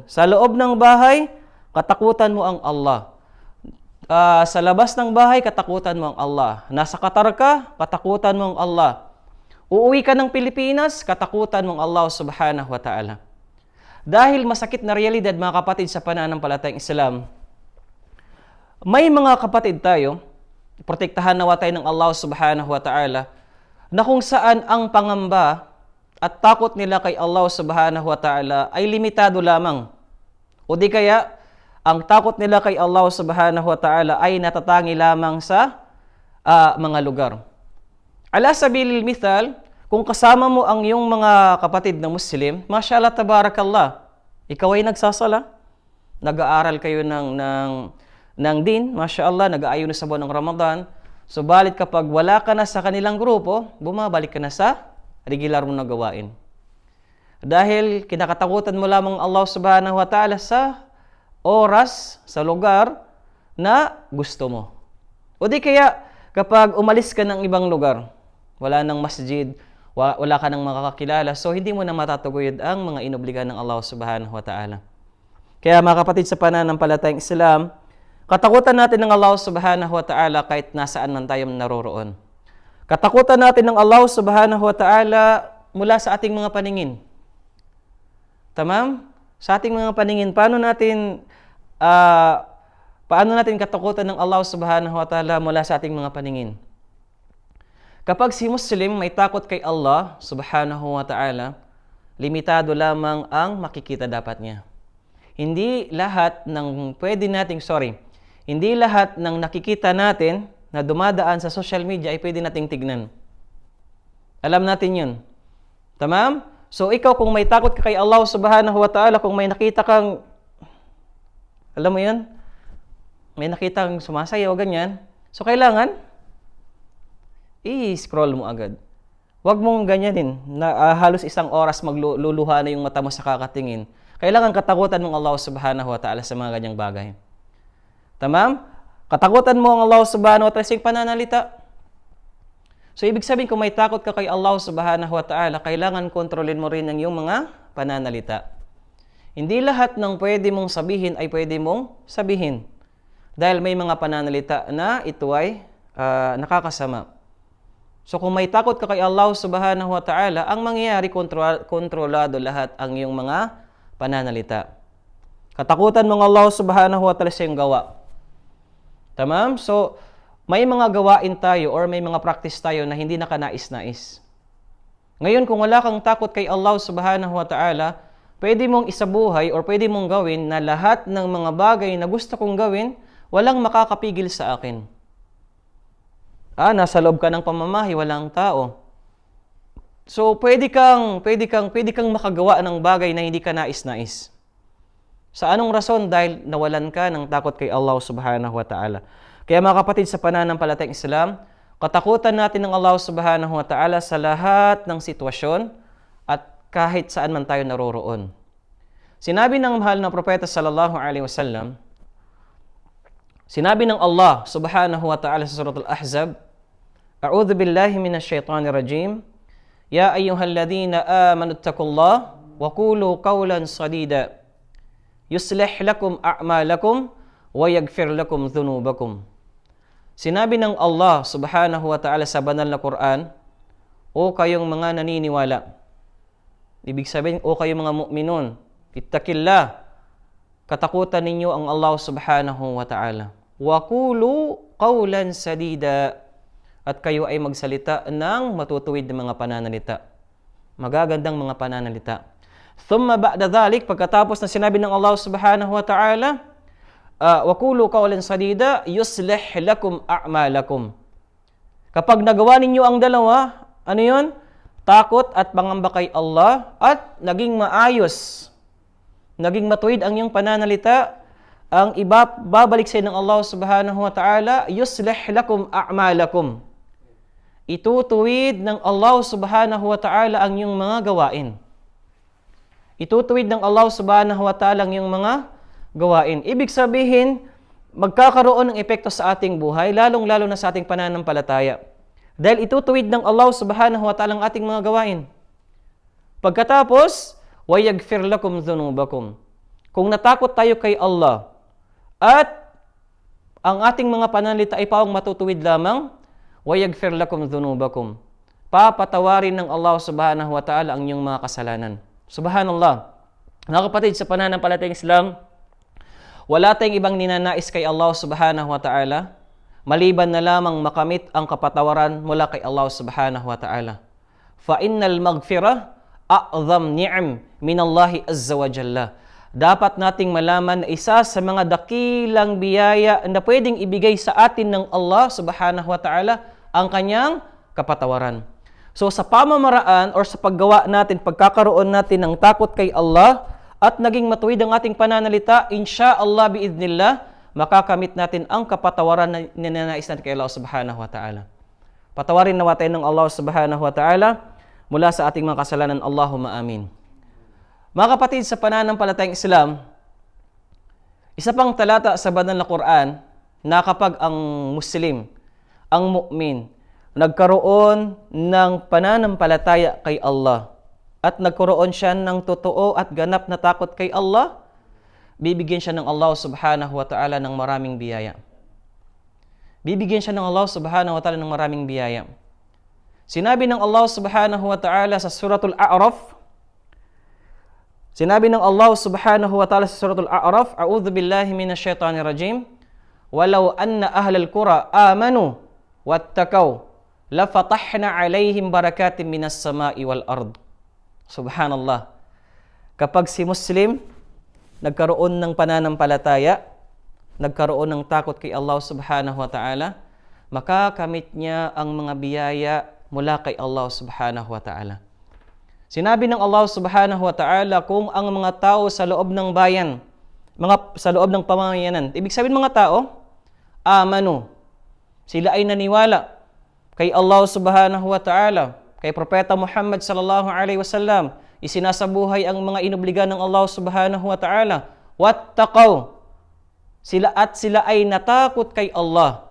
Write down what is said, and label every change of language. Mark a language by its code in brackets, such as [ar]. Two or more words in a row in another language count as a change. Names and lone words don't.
[tl] Sa loob ng bahay, katakutan mo ang Allah. Sa labas ng bahay, katakutan mo ang Allah. Nasa Qatar ka, katakutan mo ang Allah. Uuwi ka ng Pilipinas, katakutan mo ang Allah [ar] سبحانه وتعالى. [tl] Dahil masakit na realidad, mga kapatid, sa pananampalatayang Islam, may mga kapatid tayo, protektahan nawa tayo ng Allah [ar] سبحانه وتعالى, [tl] na kung saan ang pangamba at takot nila kay Allah [ar] سبحانه وتعالى [tl] ay limitado lamang. O di kaya, ang takot nila kay Allah [ar] سبحانه وتعالى [tl] ay natatangi lamang sa mga lugar. [ar] على سبيل المثال, [tl] kung kasama mo ang iyong mga kapatid na Muslim, [ar] ما شاء الله تبارك الله, [tl] ikaw ay nagsasala, nag-aaral kayo ng din, mashallah, nag-aayon sa buwan ng Ramadan, subalit kapag wala ka na sa kanilang grupo, bumabalik ka na sa regular mo na gawain. Dahil kinakatakutan mo lamang Allah [ar] سبحانه وتعالى [tl] sa oras, sa lugar na gusto mo. O di kaya, kapag umalis ka ng ibang lugar, wala nang masjid, wala ka nang makakakilala, so hindi mo na matataguyod ang mga inobligan ng Allah [ar] سبحانه وتعالى. [tl] Kaya mga kapatid sa pananampalatayang Islam, katakutan natin ng Allah [ar] سبحانه وتعالى [tl] kahit nasaan man tayo naroroon. Katakutan natin ng Allah [ar] سبحانه وتعالى [tl] mula sa ating mga paningin. Tamam? Sa ating mga paningin, paano natin katakutan ng Allah [ar] سبحانه وتعالى [tl] mula sa ating mga paningin? Kapag si Muslim may takot kay Allah [ar] سبحانه وتعالى, [tl] limitado lamang ang makikita dapat niya. Hindi lahat ng nakikita natin na dumadaan sa social media ay pwede nating tignan. Alam natin yun. Tamam? So ikaw kung may takot ka kay Allah [ar] سبحانه وتعالى, [tl] kung may nakita kang, alam mo yun, may nakita kang sumasayaw, ganyan, so kailangan, i-scroll mo agad. Huwag mong ganyanin na halos isang oras magluluha na yung mata mo sa kakatingin. Kailangan katakutan mong Allah [ar] سبحانه وتعالى [tl] sa mga ganyang bagay. Tamam? Katakutan mo ang Allah [ar] سبحانه وتعالى [tl] sa iyong pananalita. So, ibig sabihin, kung may takot ka kay Allah [ar] سبحانه وتعالى, [tl] kailangan kontrolin mo rin ang iyong mga pananalita. Hindi lahat ng pwede mong sabihin ay pwede mong sabihin. Dahil may mga pananalita na ito ay nakakasama. So, kung may takot ka kay Allah [ar] سبحانه وتعالى, [tl] ang mangyayari, kontrolado lahat ang iyong mga pananalita. Katakutan mong Allah [ar] سبحانه وتعالى [tl] sa iyong gawa. Tamam? So, may mga gawain tayo or may mga practice tayo na hindi nakanais-nais. Ngayon, kung wala kang takot kay Allah [ar] سبحانه وتعالى, [tl] pwede mong isabuhay or pwede mong gawin na lahat ng mga bagay na gusto kong gawin, walang makakapigil sa akin. Nasa loob ka ng pamamahay, walang tao. So, pwede kang makagawa ng bagay na hindi ka nais-nais. Sa anong rason? Dahil nawalan ka ng takot kay Allah [ar] سبحانه وتعالى. [tl] Kaya mga kapatid sa pananampalatayang Islam, katakutan natin ng Allah [ar] سبحانه وتعالى [tl] sa lahat ng sitwasyon at kahit saan man tayo naroroon. Sinabi ng mahal na propeta [ar] صلى الله عليه وسلم, [tl] sinabi ng [ar] الله سبحانه وتعالى sa سورة الأحزاب أعوذ بالله من الشيطان الرجيم يا أيها الذين آمنوا اتقوا الله وقولوا قولا سديدا يصلح لكم أعمالكم ويغفر لكم ذنوبكم. [tl] Sinabi ng Allah [ar] سبحانه وتعالى [tl] sa banal na Quran, o kayong mga naniniwala. Ibig sabihin, o kayong mga mu'minun, ittaqillah, katakutan ninyo ang Allah [ar] سبحانه وتعالى. وقولوا قولا سديدا, [tl] at kayo ay magsalita ng matutuwid na mga pananalita. Magagandang mga pananalita. [ar] ثم بعد ذلك, [tl] pagkatapos na sinabi ng Allah [ar] سبحانه وتعالى, وقولوا قولا سديدا يصلح لكم أعمالكم. [tl] Kapag nagawa ninyo ang dalawa, ano 'yon? Takot at pangamba kay Allah at naging maayos, naging matuwid ang iyong pananalita, ang babalik sa ng Allah [ar] سبحانه وتعالى, يصلح لكم أعمالكم. [tl] Itutuwid ng Allah [ar] سبحانه وتعالى [tl] ang iyong mga gawain. Itutuwid ng Allah [ar] سبحانه وتعالى [tl] ang iyong mga gawain. Ibig sabihin, magkakaroon ng epekto sa ating buhay, lalong-lalo na sa ating pananampalataya. Dahil itutuwid ng Allah [ar] سبحانه وتعالى [tl] ang ating mga gawain. Pagkatapos, [ar] وَيَغْفِرْ لَكُمْ ذُنُوبَكُمْ. [tl] Kung natakot tayo kay Allah at ang ating mga pananalita ay pawang matutuwid lamang, [ar] وَيَغْفِرْ لَكُمْ ذُنُوبَكُمْ. [tl] Papatawarin ng Allah [ar] سبحانه وتعالى [tl] ang inyong mga kasalanan. Subhanallah. Mga kapatid, sa pananampalatayang Islam, wala tayong ibang ninanais kay Allah [ar] سبحانه وتعالى, [tl] maliban na lamang makamit ang kapatawaran mula kay Allah [ar] سبحانه وتعالى. فَإِنَّ الْمَغْفِرَةَ أَعْظَمْ نِعْمٍ مِنَ اللَّهِ عَزَّ وَجَلَّ. [tl] Dapat nating malaman na isa sa mga dakilang biyaya na pwedeng ibigay sa atin ng Allah [ar] سبحانه وتعالى [tl] ang kanyang kapatawaran. So sa pamamaraan or sa paggawa natin, pagkakaroon natin ng takot kay Allah at naging matuwid ang ating pananalita, [ar] إن شاء الله بإذن الله, [tl] makakamit natin ang kapatawaran na ninanais natin kay Allah [ar] سبحانه وتعالى. [tl] Patawarin nawa tayo ng Allah [ar] سبحانه وتعالى [tl] mula sa ating mga kasalanan. [ar] اللهم آمين. [tl] Mga kapatid, sa pananampalatayang Islam, isa pang talata sa banal na Quran na kapag ang Muslim, ang mu'min, nagkaroon ng pananampalataya kay Allah at nagkaroon siya ng totoo at ganap na takot kay Allah, bibigyan siya ng Allah [ar] سبحانه وتعالى [tl] ng maraming biyaya. Bibigyan siya ng Allah [ar] سبحانه وتعالى [tl] ng maraming biyaya. Sinabi ng Allah [ar] سبحانه وتعالى [tl] sa suratul A'raf, sinabi ng [ar] الله سبحانه وتعالى sa سورة الأعراف أعوذ بالله من الشيطان الرجيم ولو أن أهل القرى آمنوا واتقوا لفتحنا عليهم بركات من السماء والأرض. [tl] Subhanallah. Kapag si Muslim nagkaroon ng pananampalataya, nagkaroon ng takot kay Allah [ar] سبحانه وتعالى, [tl] makakamit niya ang mga biyaya mula kay Allah [ar] سبحانه وتعالى. [tl] Sinabi ng Allah [ar] سبحانه وتعالى, [tl] kung ang mga tao sa loob ng bayan, sa loob ng pamamayanan, ibig sabihin mga tao, amanu, sila ay naniwala kay Allah [ar] سبحانه وتعالى, [tl] kay Propeta Muhammad [ar] صلى الله عليه وسلم, [tl] isinasabuhay ang mga inobligan ng Allah [ar] سبحانه وتعالى, [tl] wattaqaw, sila ay natakot kay Allah.